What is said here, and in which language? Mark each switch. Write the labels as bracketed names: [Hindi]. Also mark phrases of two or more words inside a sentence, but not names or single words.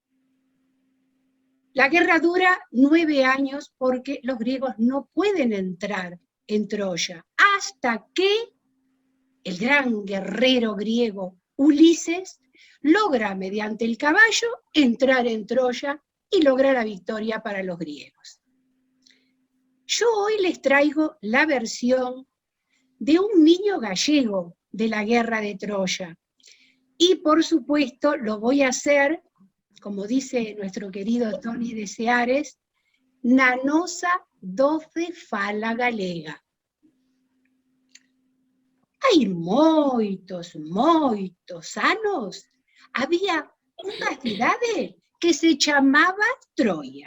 [Spanish] La guerra dura 9 años porque los griegos no pueden entrar en Troya, hasta que el gran guerrero griego Ulises logra, mediante el caballo, entrar en Troya y logra la victoria para los griegos. Yo hoy les traigo la versión de un niño gallego de la guerra de Troya. Y por supuesto lo voy a hacer, como dice nuestro querido Tony de Seares, [Galician] na nosa doce fala galega. Hai moitos anos, había unha cidade que se chamaba Troia.